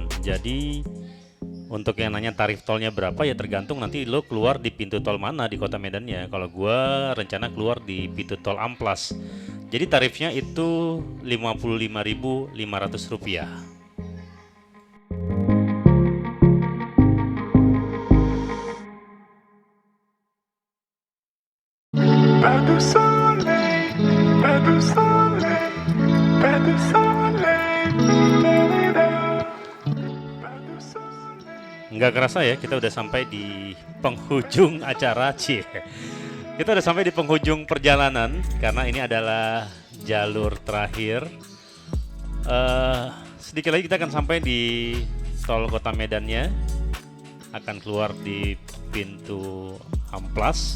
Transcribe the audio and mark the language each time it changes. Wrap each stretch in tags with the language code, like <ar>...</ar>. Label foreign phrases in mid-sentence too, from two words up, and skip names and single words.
<id>Jadi untuk yang nanya tarif tolnya berapa ya tergantung nanti lo keluar di pintu tol mana di kota Medannya. Kalau gua rencana keluar di pintu tol Amplas. Jadi tarifnya itu Rp55.500.</id> <fr>Pas de soleil, pas de soleil, pas de soleil, da-da-da. Pas de soleil.</fr> <id>Nggak kerasa ya kita udah sampai di penghujung acara Kita udah sampai di penghujung perjalanan karena ini adalah jalur terakhir. Sedikit lagi kita akan sampai di tol kota Medannya, akan keluar di pintu Amplas.</id>